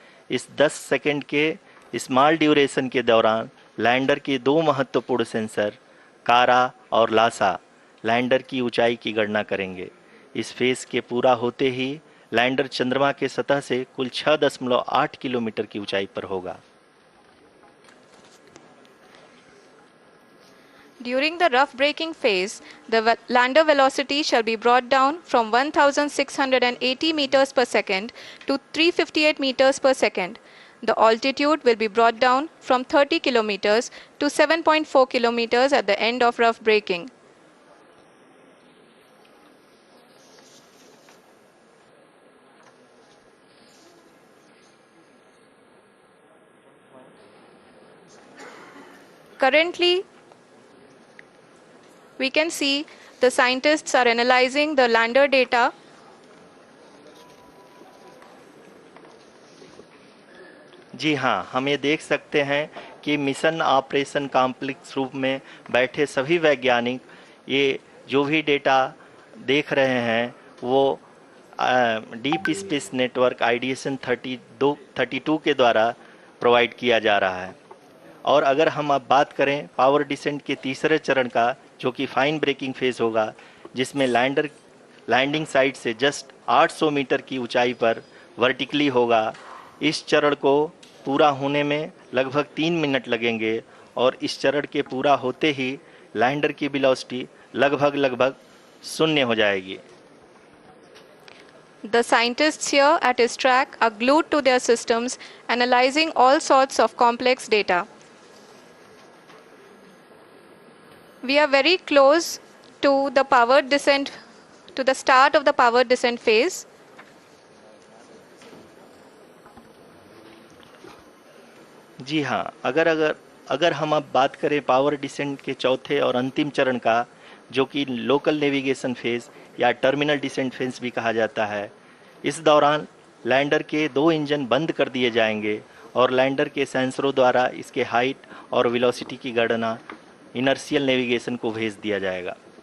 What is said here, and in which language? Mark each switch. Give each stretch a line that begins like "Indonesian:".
Hindi: इस 10 सेकंड के small duration के दौरान लैंडर के 2 महत्वपूर्ण सेंसर कारा और लासा लैंडर की ऊंचाई की गणना करेंगे। इस फेज के पूरा होते ही लैंडर चंद्रमा के सतह से कुल 6.8 किलोमीटर की ऊंचाई पर होगा।
English: During the rough braking phase, the lander velocity shall be brought down from 1680 meters per second to 358 meters per second. The altitude will be brought down from 30 kilometers to 7.4 kilometers at the end of rough braking. Currently, we can see the scientists are analyzing the lander data.
Hindi: जी हाँ, हम ये देख सकते हैं कि mission operation complex रूप में बैठे सभी वैज्ञानिक ये जो भी डेटा देख रहे हैं वो डीप स्पेस नेटवर्क IDSN 32 के द्वारा प्रोवाइड किया जा रहा है। और अगर हम अब बात करें पावर डिसेंट के तीसरे चरण का, जो कि फाइन ब्रेकिंग फेज होगा, जिसमें लैंडर लैंडिंग साइट से जस्ट 800 मीटर की ऊंचाई पर वर्टिकली होगा। इस चरण को पूरा होने में लगभग 3 मिनट लगेंगे और इस चरण के पूरा होते ही लैंडर की वेलोसिटी लगभग शून्य हो जाएगी।
English: The scientists here at ISRO are glued to their systems, analyzing all sorts of complex data. We are very close to the powered descent, to the start of the powered descent phase.
Hindi: जी हाँ, अगर हम अब बात करें power descent के चौथे और अंतिम चरण का, जो कि लोकल नेविगेशन फेज या टर्मिनल डिसेंट फेज भी कहा जाता है, इस दौरान लैंडर के 2 इंजन बंद कर दिए जाएंगे और लैंडर के सेंसरों द्वारा इसके हाइट और वेलोसिटी की गणना इनर्शियल नेविगेशन को भेज दिया जाएगा।